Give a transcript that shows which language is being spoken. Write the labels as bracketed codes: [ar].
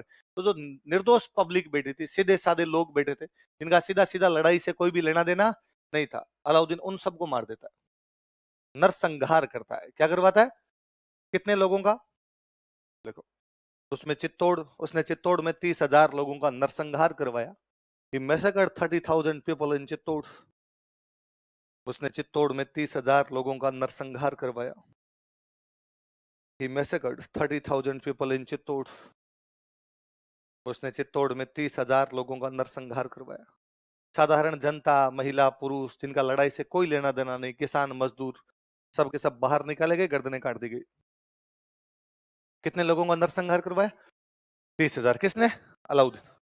[hi] तो जो निर्दोष पब्लिक बैठी थी, सीधे साधे लोग बैठे थे, जिनका सीधा सीधा लड़ाई से कोई भी लेना देना नहीं था, अलाउद्दीन उन सबको मार देता है, नरसंहार करता है। क्या करवाता है? कितने लोगों का? देखो, उसने चित्तौड़ में 30,000 लोगों का नरसंहार करवाया। [en] He massacred 30,000 people in Chittor. [hi] उसने चित्तौड़ में 30,000 लोगों का नरसंहार करवाया। [en] He massacred 30,000 people in Chittor. [hi] उसने चित्तौड़ में 30,000 लोगों का नरसंहार करवाया। साधारण जनता, महिला, पुरुष, जिनका लड़ाई से कोई लेना देना नहीं, किसान, मजदूर, सबके सब बाहर निकाले गए, गर्दनें काट दी गई। कितने लोगों का नरसंहार करवाया? 30,000। किसने? अलाउद्दीन।